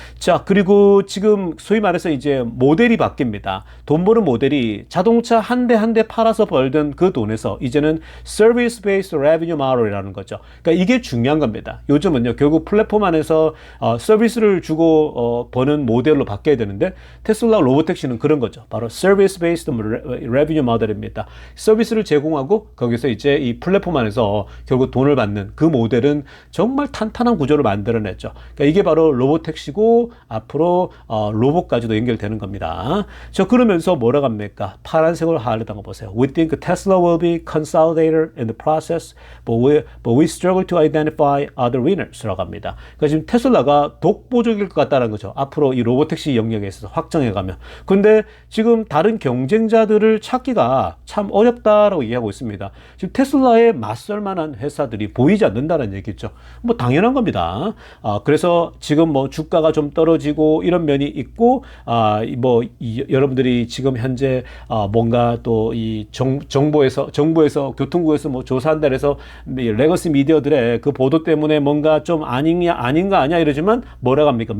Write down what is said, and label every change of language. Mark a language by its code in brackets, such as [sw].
[ko] 자, 그리고 지금 소위 말해서 이제 모델이 바뀝니다. 돈 버는 모델이 자동차 한 대 한 대 팔아서 벌던 그 돈에서 이제는 Service Based Revenue Model이라는 거죠. 그러니까 이게 중요한 겁니다. 요즘은요 결국 플랫폼 안에서 서비스를 주고 버는 모델로 바뀌어야 되는데 테슬라 로보택시는 그런 거죠. 바로 [en] Service Based Revenue Model입니다. [ko] 서비스를 제공하고 거기서 이제 이 플랫폼 안에서 결국 돈을 받는 그 모델은 정말 탄탄한 구조를 만들어냈죠. 그러니까 이게 바로 로보택시고 앞으로 로봇까지도 연결되는 겁니다. 저 그러면서 뭐라고 합니까? 파란색으로 하려던 거 보세요. [en] We think Tesla will be consolidated in the process, but we struggle to identify other winners라고 합니다. [ko] 그러니까 지금 테슬라가 독보적일 것 같다는 거죠. 앞으로 이 로보택시 영역에 있어서 확장해가면. 근데 지금 다른 경쟁자들을 찾기가 참 어렵다라고 얘기하고 있습니다. 지금 테슬라에 맞설 만한 회사들이 보이지 않는다는 얘기죠. 뭐 당연한 겁니다. 그래서 지금 뭐 주가가 좀 떨어지고 이런 면이 있고, 여러분들이 지금 현재 뭔가 또 이 정부에서 교통부에서 뭐 조사한다 해서 레거시 미디어들의 그 보도 때문에 뭔가 좀 아닌가 이러지만 뭐라고 합니까?